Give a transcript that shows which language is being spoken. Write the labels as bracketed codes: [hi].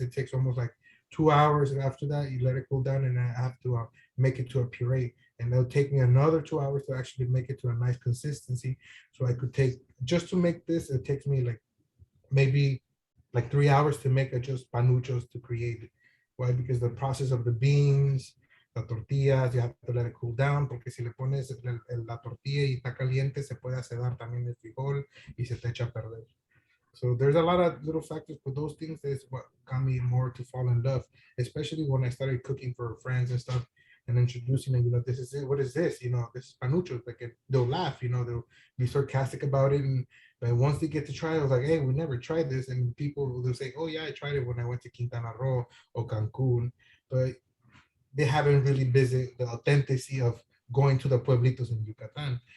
[en] It takes almost like 2 hours, and after that, you let it cool down, and I have to make it to a puree. And it'll take me another 2 hours to actually make it to a nice consistency. So I could take, just to make this, it takes me like maybe like 3 hours to make just panuchos to create it. Why? Because the process of the beans, the tortillas, you have to let it cool down, [es] porque si le pones la tortilla y está caliente, se puede acedar también el frijol y se te echa a perder. [en] So there's a lot of little factors, but those things is what got me more to fall in love, especially when I started cooking for friends and stuff and introducing them, this is it, what is this? This is panuchos. Like they'll laugh, they'll be sarcastic about it. And once they get to try it, I was like, hey, we never tried this. And people will say, oh yeah, I tried it when I went to Quintana Roo or Cancun, but they haven't really visited the authenticity of going to the pueblitos in Yucatan.